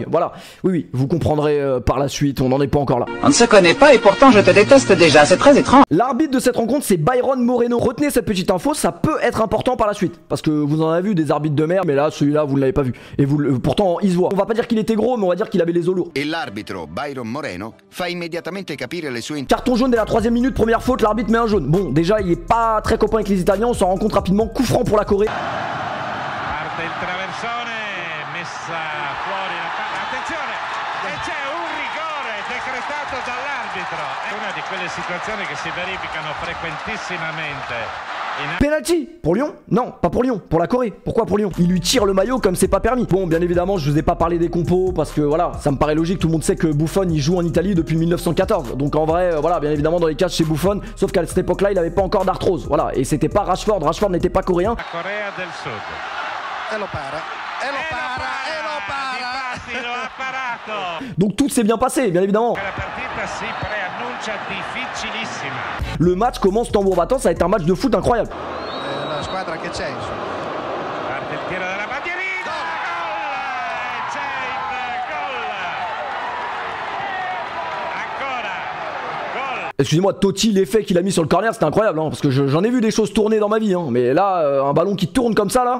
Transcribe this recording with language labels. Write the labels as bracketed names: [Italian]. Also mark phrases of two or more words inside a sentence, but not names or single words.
[French] Voilà, oui, vous comprendrez par la suite, on n'en est pas encore là. On ne se connaît pas et pourtant je te déteste déjà, c'est très étrange. L'arbitre de cette rencontre c'est Byron Moreno. Retenez cette petite info, ça peut être important par la suite, parce que vous en avez vu des arbitres de merde, mais là celui-là vous ne l'avez pas vu, et pourtant il se voit. On va pas dire qu'il était gros, mais on va dire qu'il avait les os lourds. [Italian] Et l'arbitro Byron Moreno fa immediatamente capire le sue... [French] Carton jaune dès la 3e minute, première faute, l'arbitre met un jaune. Bon, déjà il est pas très copain avec les Italiens, on s'en rend compte rapidement. Coup franc pour la Corée. [Italian] Parte il traversone, messa fuori la palla, attenzione, e c'è un rigore decretato dall'arbitro. È una di quelle situazioni che si verificano frequentissimamente. [French] Penalty pour Lyon? Non, pas pour Lyon, pour la Corée. Pourquoi pour Lyon? Il lui tire le maillot comme c'est pas permis. Bon, bien évidemment, je vous ai pas parlé des compos parce que voilà, ça me paraît logique. Tout le monde sait que Buffon il joue en Italie depuis 1914. Donc en vrai, voilà, bien évidemment, dans les cages chez Buffon, sauf qu'à cette époque-là, il avait pas encore d'arthrose. Voilà, et c'était pas Rashford. Rashford n'était pas coréen. [Italian] La Corea del Sud. E lo para. [French] Donc tout s'est bien passé, bien évidemment. Le match commence tambour battant, ça va être un match de foot incroyable. [Italian] La squadra che c'è, [French] Excusez-moi, Totti, l'effet qu'il a mis sur le corner, c'était incroyable, hein, parce que j'en ai vu des choses tourner dans ma vie, hein, mais là, un ballon qui tourne comme ça, là.